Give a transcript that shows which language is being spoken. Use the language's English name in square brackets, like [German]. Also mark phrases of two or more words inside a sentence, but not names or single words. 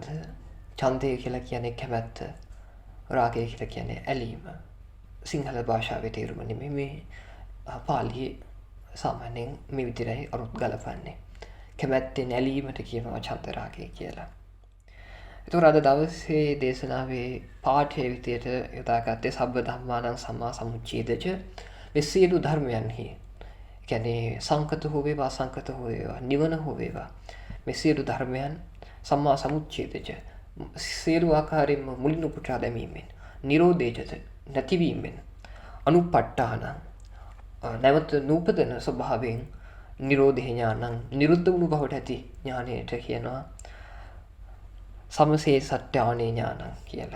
[Sinhala] ඡන්දය කියලා කියන්නේ කැමැත්ත, රාගය කියලා කියන්නේ ඇලීම. සිංහල භාෂාවේ තේරුම නෙමෙයි මේ පාලියේ සාමාන්‍යයෙන් මේ විදිහටයි අරුත් ගලපන්නේ. කැමැත්තෙන් ඇලීමට කියනවා ඡන්ද රාගය කියලා. ඒතකොට අද දවසේ දේශනාවේ පාඨයේ විදියට යොදාගත්තේ [Pali] සබ්බ ධම්මානං සම්මා සමුච්ඡේදච. [Sinhala] මේ සියලු ධර්මයන්හි, කියන්නේ සංකත හෝ වේවා අසංකත හෝ වේවා, නිවන හෝ වේවා, මේ සියලු ධර්මයන් [Pali] සම්මා සමුච්ඡේදච [Sinhala] සියලු ආකාරයෙන්ම මුලින් උපුටා දැමීමෙන්, නිරෝධේච නැතිවීමෙන්, අනුපට්ඨාන නැවත නූපදන ස්වභාවයෙන්, [Pali] නිරෝධේ ඥානං [Sinhala] නිරුද්ධ වුණු බවට ඇති ඥානයට කියනවා [Pali] සමසේ සත්‍යානේ ඥානං [Sinhala] කියලා.